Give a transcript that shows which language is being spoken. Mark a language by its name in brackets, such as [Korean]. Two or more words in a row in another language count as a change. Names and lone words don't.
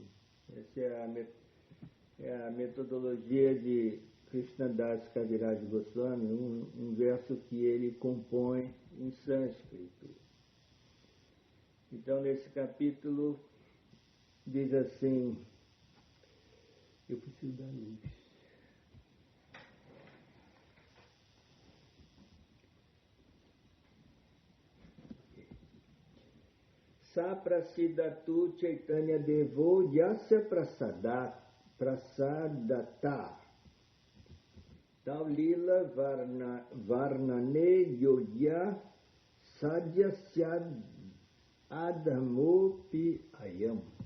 [Portuguese] Essa é a metodologia de Krishnadas Kaviraj Goswami, um verso que ele compõe em sânscrito. Então, nesse capítulo, diz assim, eu preciso da luz. [Sanskrit] स प्रसीदतु चैतन्यदेवो यस्य प्रसादतः तल्लीलावर्णने योग्यः सद्यः स्याद् अधमोऽपि अयम्.